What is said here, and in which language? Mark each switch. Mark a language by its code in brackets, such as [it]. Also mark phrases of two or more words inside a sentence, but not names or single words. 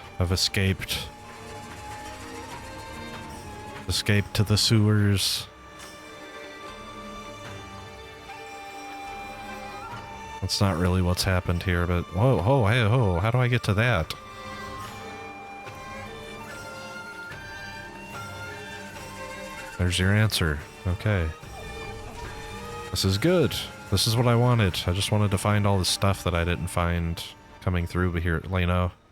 [en] I've escaped. Escaped to the sewers. That's not really what's happened here, but whoa, ho, hey, ho, how do I get to that? There's your answer. Okay. This is good. This is what I wanted. I just wanted to find all the stuff that I didn't find coming through here, you know.